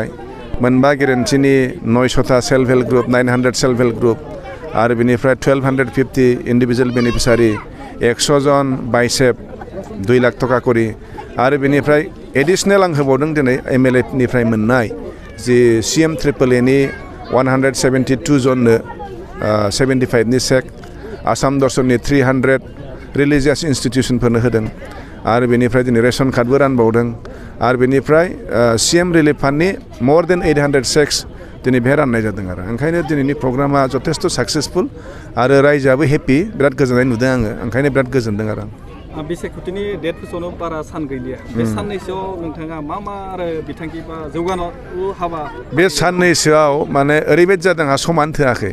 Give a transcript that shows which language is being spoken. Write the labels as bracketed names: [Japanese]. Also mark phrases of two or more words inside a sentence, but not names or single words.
[Bodo] मोनबा गेरेन्टिनि 900टा [English] self help group, [Bodo] 900 [English] self help group [Bodo] आरो बिनिफ्राय 1250 [English] individual beneficiary, [Bodo] 100 जन बाइसेप 2 लाख टका करि आरो बिनिफ्राय एडिसनेल आं होबावदों दिनै एमएलए निफ्राय मोननाय जि CM AAA 172 जननो 75नि चेक, आसाम दर्शननि 300 [English] religious institutionफोरनो [Bodo] होदों आरो बेनिफ्राय दिनै [English] ration cardबो [Bodo] रानबावदों आरो बेनिफ्राय [English] CM relief fundनि more than 800 cheques [Bodo] दिनै बेहाय राननाय जादों। आरो ओंखायनो दिनैनि प्रग्रामा जथेस्थ' साक्सेसफुल आरो रायजोआबो हेपि, बिराद गोजोननाय नुदों आङो। ओंखायनो बिराद गोजोनदों आरो आं। बे सायख'थिनि डेट फोसावनो बारा सान गैलिया। बे साननैसोआव नोंथाङा मा आरो बिथांखि बा जौगानाय हाबा? बे साननैसोआव माने ओरैबायदि जादों, आंहा समानो थोआखै।